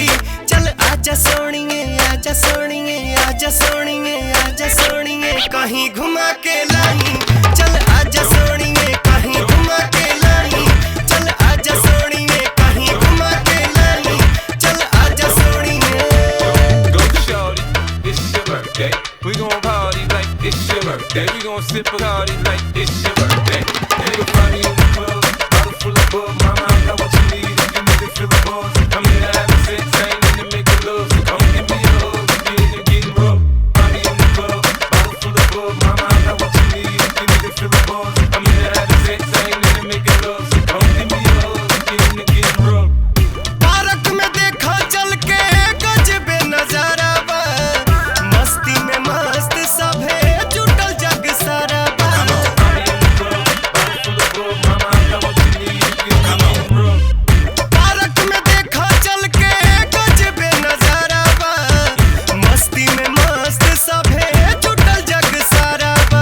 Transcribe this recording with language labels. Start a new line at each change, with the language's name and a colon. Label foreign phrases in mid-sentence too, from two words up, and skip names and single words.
Bhojpuri: चल आजा सोनिए, आजा सोनिए, आजा सोनिए, आजा सोनिए, कहीं घुमा के लाई। चल आजा सोनिए, कहीं घुमा के लाई। चल आजा सोनिए, कहीं घुमा के लाई। चल आजा सोनिए।
English: Go shorty, it's your birthday. We gon' party like it's your birthday. We gon' sip a party like it's your birthday. And you'll find me in the club, bottle full of bug. Mama, I got what you need if you need to feel the buzz. I'm here to have sex, I ain't in to make love. So come give me a hug if you're in to getting rough. Find me in the club, bottle full of bug. Mama, I got what you need if you need to feel the buzz. I'm here to have sex, I ain't in to make love. So come give me a hug if you're in to getting rough.
Bhojpuri: पार्क में देखा चल के गजबे नजारा बा, मस्ती में मस्त सभे जुटल जग सारा बा। पार्क में देखा चल के गजबे नजारा बा, मस्ती में मस्त सभे जुटल जग सारा बा।